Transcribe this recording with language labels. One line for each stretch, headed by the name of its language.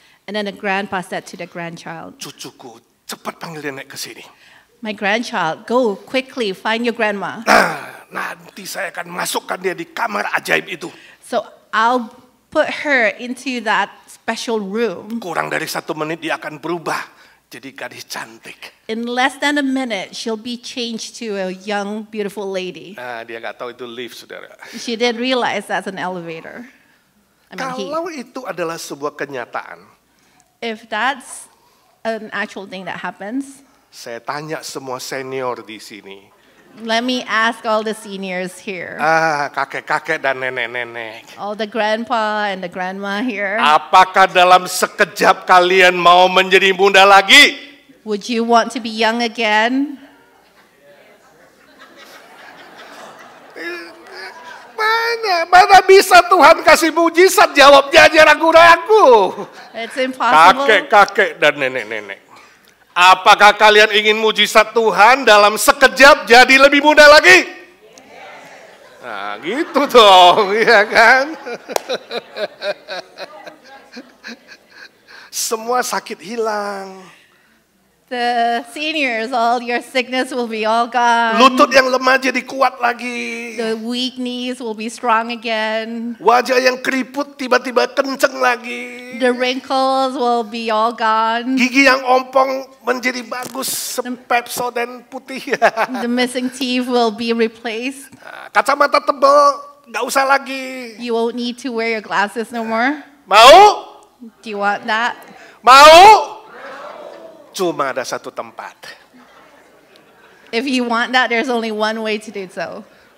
English: And then the grandpa said to the grandchild,
Indonesian: cucuku, cepat panggil nenek ke sini.
English: my grandchild, go quickly, find your grandma.
Indonesian: Nah, nanti saya akan masukkan dia di kamar ajaib itu.
English: So I'll put her into that special room.
Indonesian: Kurang dari 1 menit dia akan berubah jadi gadis cantik.
English: In less than a minute, she'll be changed to a young, beautiful lady.
Indonesian: Nah, dia nggak tahu itu lift, saudara.
English: She didn't realize that's an elevator.
Indonesian: Kalau itu adalah sebuah kenyataan,
English: If that's an actual thing that happens,
Indonesian: saya tanya semua senior di sini.
English: let me ask all the seniors here,
Indonesian: Kakek-kakek dan nenek-nenek.
English: all the grandpa and the grandma here.
Indonesian: Apakah dalam sekejap kalian mau menjadi muda lagi?
English: Would you want to be young again?
Indonesian: Mana bisa Tuhan kasih mujizat? Jawabnya aja ragu-ragu.
English: It's impossible.
Indonesian: Kakek-kakek dan nenek-nenek. Apakah kalian ingin mujizat Tuhan dalam sekejap jadi lebih muda lagi? Nah, gitu dong, ya kan? Semua sakit hilang.
English: The seniors, all your sickness will be all gone.
Indonesian: Lutut yang lemah jadi kuat lagi.
English: The weak knees will be strong again.
Indonesian: Wajah yang keriput tiba-tiba kenceng lagi.
English: The wrinkles will be all gone.
Indonesian: Gigi yang ompong menjadi bagus, Pepsodent putih.
English: The missing teeth will be replaced.
Indonesian: Kacamata tebal, nggak usah lagi.
English: You won't need to wear your glasses no more.
Indonesian: Mau?
English: Do you want that?
Indonesian: Mau? Cuma ada satu tempat.
English: If you want that, there's only one way to do so.